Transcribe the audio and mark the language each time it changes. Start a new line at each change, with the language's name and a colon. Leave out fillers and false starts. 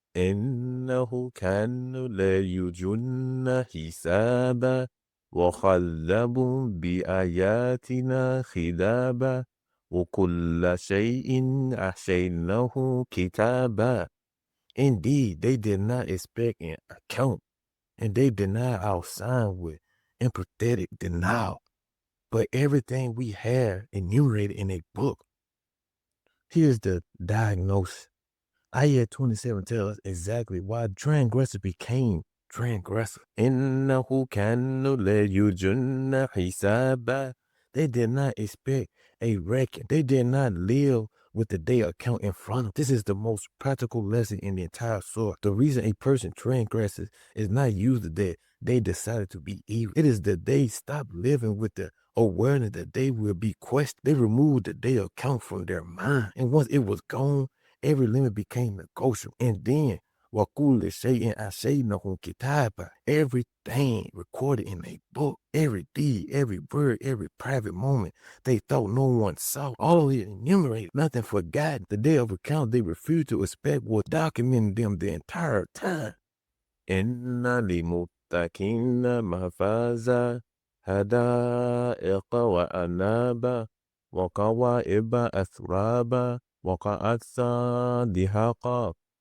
Arabic: إنه كانوا لا يرجون حسابا وكذبوا بآياتنا خلابا وَكُلَّ شَيْءٍ أَحْصَيْنَاهُ كِتَابًا.
English: Indeed, they did not expect an account, and they denied our sign with empathetic denial. But everything we have enumerated in a book. Here's the diagnosis. Ayat 27 tells us exactly why transgressors became transgressors.
Arabic: إِنَّهُ كَانُوا لَا يُرْجُونَ حِسَابًا.
English: They did not expect a record. They did not live with the day account in front of them. This is the most practical lesson in the entire surah. The reason a person transgresses is not usually that they decided to be evil. It is that they stopped living with the awareness that they will be questioned. They removed the day account from their mind. And once it was gone, every limit became negotiable. And then
Arabic: وَكُلِّ شَيْءٍ أَحْصَيْنَاهُ كِتَابًا.
English: Everything recorded in a book, every deed, every word, every private moment they thought no one saw. All of it enumerated, nothing forgotten. The day of account they refused to expect was documenting them the entire time.
Arabic: إِنَّ لِلْمُتَّقِينَ مَفَازًا حَدَائِقَ وَأَعْنَابًا وَكَوَاعِبَ أَتْرَابًا وَكَأْسًا دِهَاقًا.